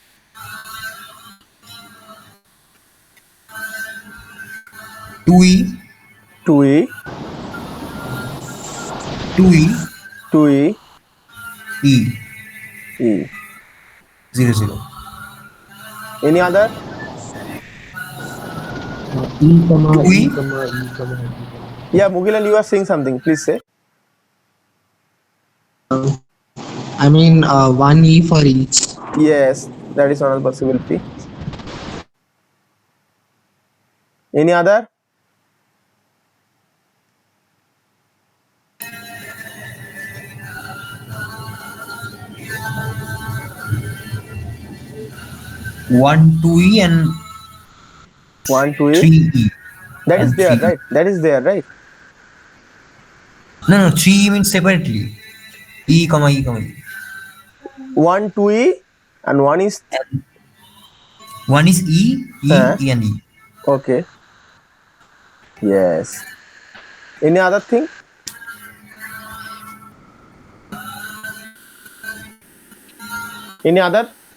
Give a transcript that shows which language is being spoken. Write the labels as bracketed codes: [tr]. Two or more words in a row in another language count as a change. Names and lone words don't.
[en] 2e, 2e 2e, 2e e e. 0 0. Any other? E comma 2e, E comma E comma E Yeah, Mugilan, you are saying something. Please say. comma. I mean, one E for each. Yes, that is another possibility. Any other? One 2e and 1 2e. 3e That is and there, 3e. right? That is there, right? No, no, 3e means separately. E comma e comma e. 1 2e and one is And one is uh, e and e. okay. Yes. Any other thing? Any other?